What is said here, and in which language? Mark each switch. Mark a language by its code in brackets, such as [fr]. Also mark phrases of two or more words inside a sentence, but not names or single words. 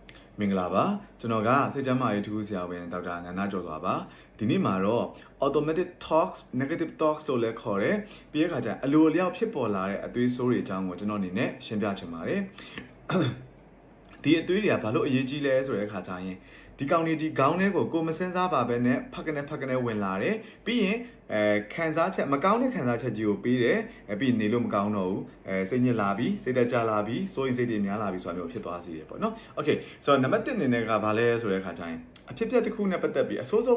[my] မင်္ဂလာပါကျွန်တော်ကစိတ်ကျန်းမာရေးထူးဆရာဝန်ဒေါက်တာငန္နာကျော်စွာပါဒီနေ့မှာတော့ [en] automatic talks negative talks [my] လို့လည်းခေါ်တယ်ပြီးတဲ့အခါကျအလိုအလျောက်ဖြစ်ပေါ်လာတဲ့အသွေးဆိုးတွေအကြောင်းကိုကျွန်တော်အနေနဲ့ရှင်းပြချင်ပါတယ်ဒီအသွေးတွေကဘာလို့အရေးကြီးလဲဆိုတဲ့အခါကျရင်ဒီကောင်တွေဒီခေါင်းထဲကိုမစင်းစားပါပဲနဲ့ဖက်ကနေဝင်လာတယ်ပြီး ရင်ခံစားချက်မကောင်းတဲ့ခံစားချက်ကြီးကိုပေးတယ်ပြီးနေလို့မကောင်းတော့ဘူးစိတ်ညစ်လာပြီစိတ်တက်ကြလာပြီစိုးရိမ်စိတ်တွေများလာပြီဆိုတာမျိုးဖြစ်သွားစေတယ်ပေါ့နော်โอเคဆိုတော့နံပါတ်1အနေနဲ့ကဘာလဲဆိုတဲ့အခါကျရင်အဖြစ်အပျက်တစ်ခုနဲ့ပတ်သက်ပြီးအဆိုးဆုံး